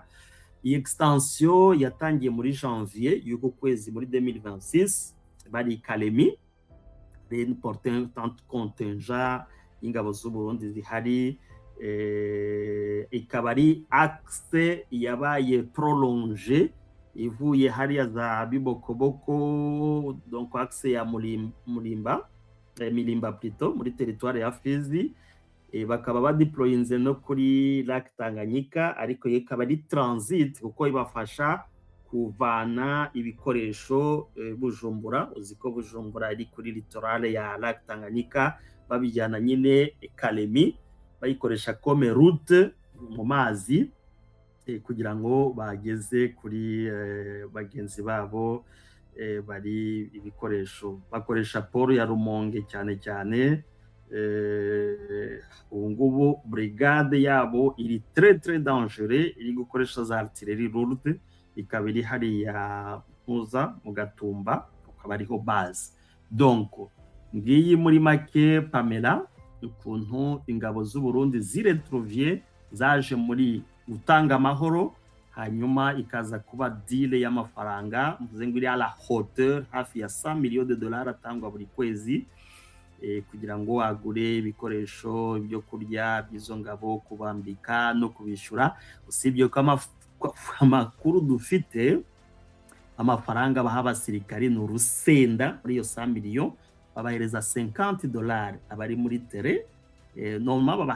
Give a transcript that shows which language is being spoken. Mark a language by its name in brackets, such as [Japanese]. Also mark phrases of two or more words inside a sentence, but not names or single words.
[Kinyarwanda] Iyi extension yatangiye muri janvier y'uko kwezi muri 2026, bari Kalemi, l'important contingent ingabo z'u Burundi zihari, ikaba ari axe yabaye prolongé ivuye hariya za Bibokoboko, donc axe ya Milimba plutôt muri territoire ya Fizi, bakaba badeployinze no kuri Lac Tanganyika, ariko ikaba ari transit kuko ibafasha kuvana ibikoresho Bujumbura. Uziko Bujumbura ari kuri littorale ya Lac Tanganyika, babijyana nyine Kalemi, bayikoresha [French] comme route [Kinyarwanda] mu mazi, kugira ngo bageze kuri bagenzi babo bari ibikoresho. Bakoresha poro ya Rumonge cyane cyane. Ubu ngubu brigade yabo iri [French] très dangereux, [Kinyarwanda] iri gukoresha za [French] artillerie lourde, [Kinyarwanda] ikaba iri hariya Muza mu Gatumba, ukaba ariho base. Donc ngiyi muri make Pamela ukuntu ingabo z'u Burundi ziretrouvier zaje muri gutanga amahoro, hanyuma ikaza kuba deal y'amafaranga, mvuze ngo iri [French] à la hauteur [Kinyarwanda] hafi ya 100 [French] millions de dollars [Kinyarwanda] atangwa buri kwezi, kugira ngo agure ibikoresho ibyo kurya by'izo ngabo, kubambika no kubishura. Usibye ko amakuru dufite, amafaranga baha abasirikari ni urusenda muri iyo 100 millions, babahereza $50 abari muri tere, normalement babaha